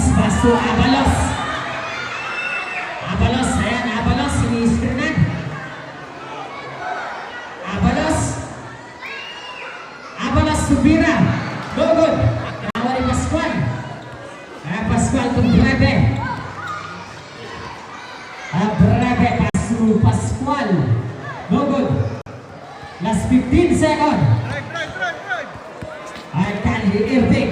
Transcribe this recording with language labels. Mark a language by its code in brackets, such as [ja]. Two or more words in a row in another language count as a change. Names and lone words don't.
[tl] Paso Abalos. Abalos. Ayan, Abalos. Ini-screenan. Abalos. Abalos Tumira. [en] No good. [tl] Nakuha ni Pascual. Ayan, Pascual kung Breve. Breve. Paso Pascual. [en] No good. Last 15 seconds. [tl] Ay, Kali